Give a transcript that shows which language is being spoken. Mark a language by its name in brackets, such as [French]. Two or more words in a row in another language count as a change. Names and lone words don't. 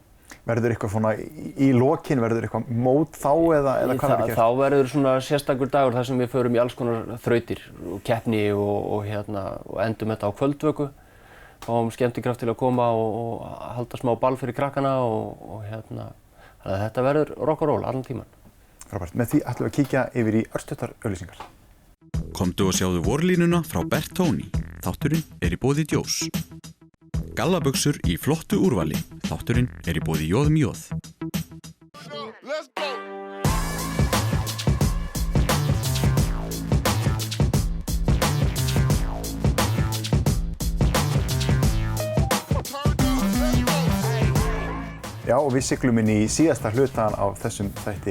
[Icelandic] Verður eitthvað svona í lokin, verður eitthvað mót þá eða hvað verður gert? Þá verður svona sérstakur dagur þar sem við förum í alls konar þrautir og keppni og endum þetta á kvöldvöku. Fáum skemmtikraft til að koma og halda smá ball fyrir krakkana og þannig að þetta verður [English] rock and roll [Icelandic] allan tíman. Frábært. Með því ætlum við að kíkja yfir í örstuttar auglýsingar. Komdu og sjáðu vorlínuna frá Bertoni. Þátturinn er í boði Djós. Gallabuxur í flottu úrvali. Þátturinn er í boði Jóð. Já, og við siglum inn í síðasta hlutan á þessum þætti.